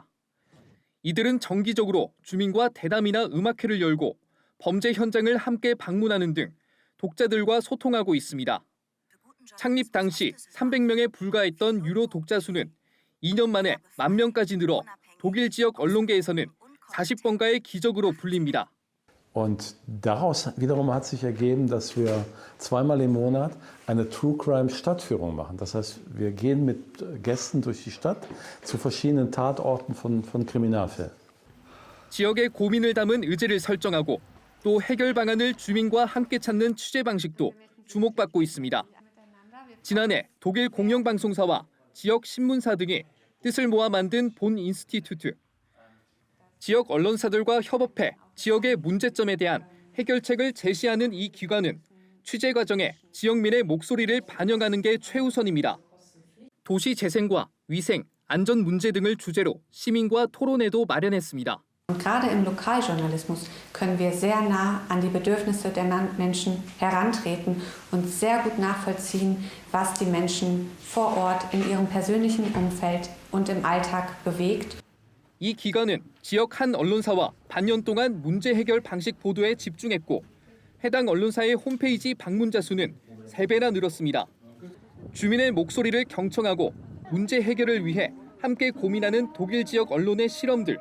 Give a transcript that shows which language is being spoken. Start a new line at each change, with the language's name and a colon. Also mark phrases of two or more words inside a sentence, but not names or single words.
Korean: 이들은 정기적으로 주민과 대담이나 음악회를 열고 범죄 현장을 함께 방문하는 등 독자들과 소통하고 있습니다. 창립 당시 300명에 불과했던 유료 독자 수는 2년 만에 10,000명까지 늘어 독일 지역 언론계에서는 40번가의 기적으로 불립니다.
German: Und daraus wiederum hat sich ergeben, dass wir zweimal im Monat eine
English: True Crime
German: Stadtführung machen. Das heißt, wir gehen mit Gästen durch die Stadt zu verschiedenen Tatorten von Kriminalfällen.
Korean: 지역의 고민을 담은 의제를 설정하고 또 해결 방안을 주민과 함께 찾는 취재 방식도 주목받고 있습니다. 지난해 독일 공영방송사와 지역 신문사 등이 뜻을 모아 만든 본 인스티튜트. 지역 언론사들과 협업해 지역의 문제점에 대한 해결책을 제시하는 이 기관은 취재 과정에 지역민의 목소리를 반영하는 게 최우선입니다. 도시 재생과 위생, 안전 문제 등을 주제로 시민과 토론회도 마련했습니다.
German: Und gerade im Lokaljournalismus können wir sehr nah an die Bedürfnisse der Menschen herantreten und sehr gut nachvollziehen, was die Menschen vor Ort in ihrem persönlichen Umfeld und im Alltag bewegt.
Korean: 이 기관은 지역 한 언론사와 반년 동안 문제 해결 방식 보도에 집중했고 해당 언론사의 홈페이지 방문자 수는 3배나 늘었습니다. 주민의 목소리를 경청하고 문제 해결을 위해 함께 고민하는 독일 지역 언론의 실험들.